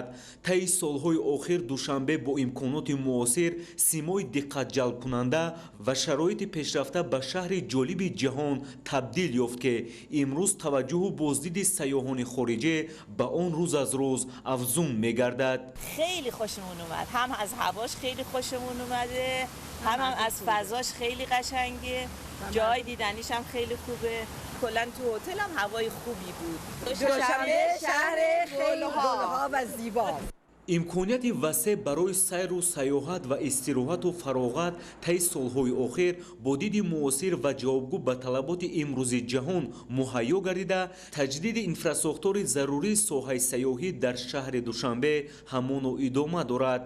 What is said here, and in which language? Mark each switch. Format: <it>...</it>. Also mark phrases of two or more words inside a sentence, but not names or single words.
<tg>Таи солҳои охир Душанбе бо имконоти муосир, симои диққатҷалбкунанда ва шароити пешрафта ба шаҳри ҷолиби ҷаҳон табдил ёфт ки имрӯз таваҷҷӯҳу боздиди сайёҳони хориҷӣ ба он рӯз аз рӯз афзун мегардад.</tg> <fa>خیلی خوشمون اومد، هم از هواش خیلی خوشمون اومده، هم از فضاش خیلی قشنگه، جای دیدنیش هم خیلی خوبه. کلا تو هتل هم هوای خوبی بود. دوشنبه شهر خیلی گلها و زیبا.</fa> <tg>имконияти васеъ барои сайру саёҳат ва истироҳату фароғат таи солҳои охир бо диди муосир ва ҷавобгӯ ба талаботи имрӯзи ҷаҳон муҳайё гардида, таҷдиди инфраструктураи зарурии соҳаи сайёҳӣ дар шаҳри Душанбе ҳамону идома дорад.</tg>